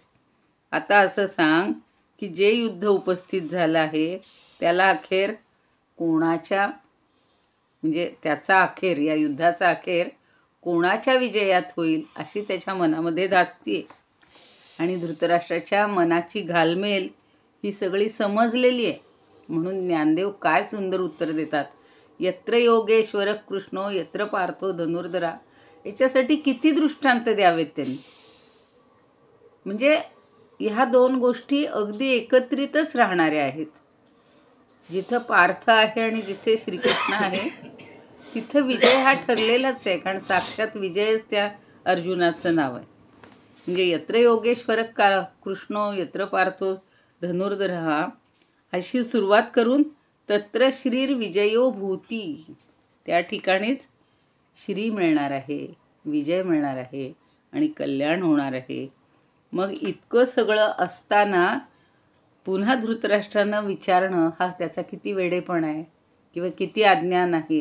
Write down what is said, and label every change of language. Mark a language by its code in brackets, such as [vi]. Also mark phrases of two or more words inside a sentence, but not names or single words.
[mr] आता असं सांग की जे युद्ध उपस्थित झालं आहे त्याला अखेर कोणाच्या, म्हणजे त्याचा अखेर, या युद्धाचा अखेर कोणाच्या विजयात होईल अशी त्याच्या मनामध्ये धास्ती आहे. आणि धृतराष्ट्राच्या मनाची घालमेल ही सगळी समजलेली आहे. म्हणून ज्ञानदेव काय सुंदर उत्तर देतात, [sa] यत्र योगेश्वर कृष्णो यत्र पार्थो धनुर्धरा. [mr] याच्यासाठी किती दृष्टांत द्यावेत त्यांनी. म्हणजे ह्या 2 गोष्टी अगदी एकत्रितच राहणाऱ्या आहेत. जिथं पार्थ आहे आणि जिथे श्रीकृष्ण आहे तिथं विजय हा ठरलेलाच आहे, कारण साक्षात विजयच त्या अर्जुनाचं नाव आहे. [sa] म्हणजे यत्र योगेश्वर कृष्णो यत्र पार्थो धनुर्धरः [mr] अशी सुरुवात करून [sa] तत्र श्रीर विजयो भूती, [mr] त्या ठिकाणीच श्री मिळणार आहे, विजय मिळणार आहे आणि कल्याण होणार आहे. मग इतकं सगळं असताना पुन्हा धृतराष्ट्रानं विचारणं हा त्याचा किती वेडेपण आहे किंवा किती अज्ञान आहे.